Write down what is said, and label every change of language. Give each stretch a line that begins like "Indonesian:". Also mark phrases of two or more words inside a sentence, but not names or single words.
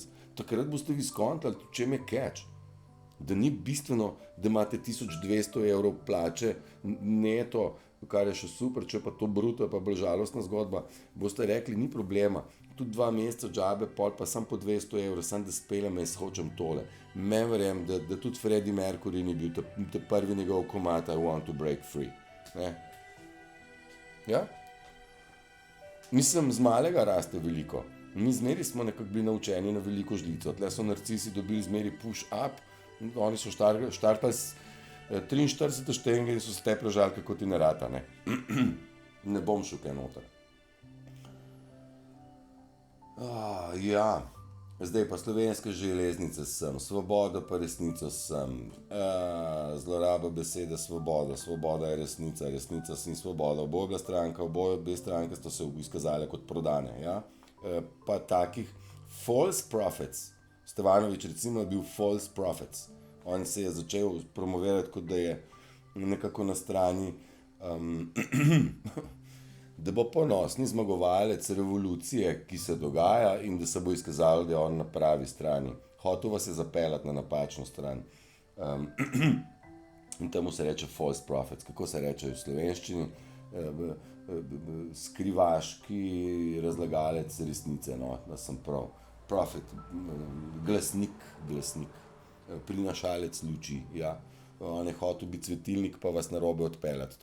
Slovenian: Takrat boste vi skontali, v čem je catch. Da ni bistveno, da imate 1200 evrov plače neto, kar je še super, če pa to bruto, je pa bolj žalostna zgodba, boste rekli, ni problema, tudi 2 meseca džabe, pol pa sam po 200 evrov, sam da speljem, jaz hočem tole. Men verjam, da tudi Freddie Mercury ni bil ta prvi njegov komad I want to break free. Ne? Ja? Mislim, z malega raste veliko. Mi zmeri smo nekako bili naučeni na veliko žlico. Tle so narcisi dobili zmeri
English: push up,
Slovenian: oni so štartali s 43 štenge in so se te prežali, kako ti ne rata, ne. Ne bom šel kaj noter. Ja, zdaj pa Slovenske železnice sem, Svoboda pa resnica sem, zloraba besede svoboda, svoboda je resnica, resnica ni svoboda, oboje stranke sta se izkazale kot prodane, ja. Pa takih
English: false prophets,
Slovenian: Stevanovič recimo je bil
English: false prophets,
Slovenian: on se je začel promovirati, kot da je nekako na strani, da bo ponosni zmagovalec revolucije, ki se dogaja in da se bo izkazalo, da je on na pravi strani. Hotel vas je zapeljati na napačno stran. In temu se reče
English: false prophets.
Slovenian: Kako se reče v slovenščini? Skrivaški razlagalec resnice, no, da sem prav. Prophet, glasnik, prinašalec luči, ja. On je hotel biti svetilnik, pa vas narobe odpeljati.